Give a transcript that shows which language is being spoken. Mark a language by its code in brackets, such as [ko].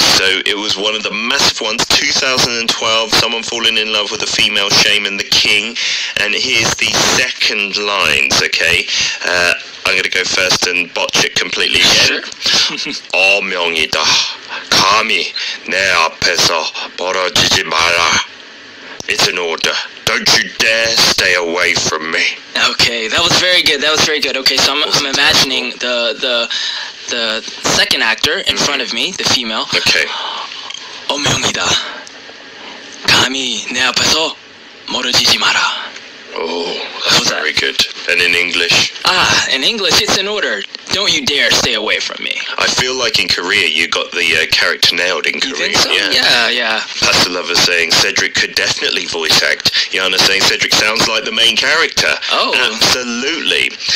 [en] So it was one of the massive ones. 2012. Someone falling in love with a female shaman, the king. And here's the second lines. Okay. I'm going to go first and botch it completely again. [ko] 어명이다. 감히 내 앞에서 벌어지지 마라. [en] It's an order. Don't you dare stay away from me. Okay, that was very good. Okay, so I'm imagining the second actor in front of me, the female. Okay. [ko] 어명이다. 감히 내 앞에서 멀어지지 마라. [en] Oh, that's very good. And in English? In English, it's an order. Don't you dare stay away from me. I feel like in Korea, you got the character nailed in Korea. You think so? Yeah. Pasta Lover saying Cedric could definitely voice act. Yana saying Cedric sounds like the main character. Oh. Absolutely.